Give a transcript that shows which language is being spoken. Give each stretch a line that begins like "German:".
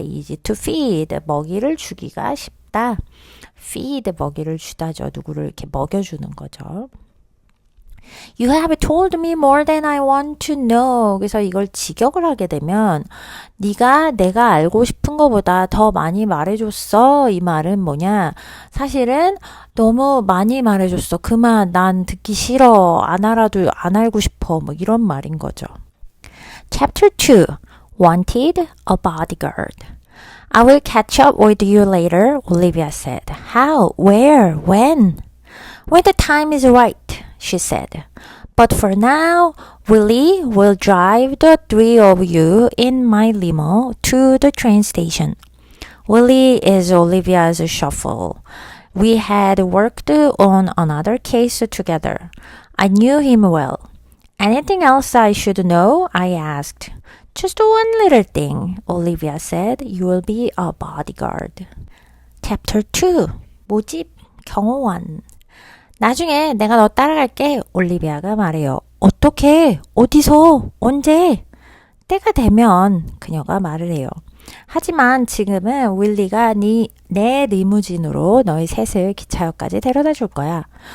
English: easy to feed
Korean: 먹이를 주기가 쉽다. feed 먹이를 주다죠. 누구를 이렇게 먹여주는 거죠.
English: You have told me more than I want to know.
Korean: 그래서 이걸 직역을 하게 되면 네가 내가 알고 싶은 것보다 더 많이 말해줬어. 이 말은 뭐냐? 사실은 너무 많이 말해줬어. 그만 난 듣기 싫어. 안 알아도 안 알고 싶어. 뭐 이런 말인 거죠.
English: Chapter 2. Wanted a bodyguard. I will catch up with you later, Olivia said. How? Where? When? When the time is right. She said. But for now, Willie will drive the three of you in my limo to the train station. Willie is Olivia's chauffeur. We had worked on another case together. I knew him well. Anything else I should know? I asked. Just one little thing, Olivia said. You will be a bodyguard. Chapter 2. 모집
Korean: 경호원. 나중에 내가 너 따라갈게. 올리비아가 말해요. 어떻게? 어디서? 언제? 때가 되면 그녀가 말을 해요. 하지만 지금은 윌리가 내 리무진으로 너희 셋을 기차역까지 데려다 줄 거야.